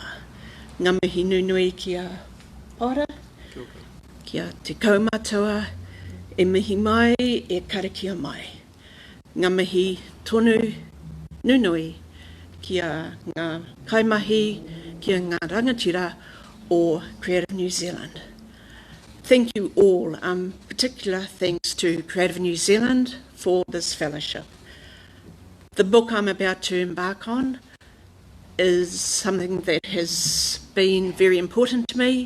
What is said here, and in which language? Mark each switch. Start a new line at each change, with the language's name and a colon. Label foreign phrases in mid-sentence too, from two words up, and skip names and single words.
Māori: Ngā mihi nunui ki a ora, ki a te kaumātua, e mihi mai, e karakia mai. Ngā mihi tonu nunui ki a ngā kaimahi, ki a ngā rangatira o Creative New Zealand.
English: Thank you all. Particular thanks to Creative New Zealand for this fellowship. The book I'm about to embark on is something that has been very important to me.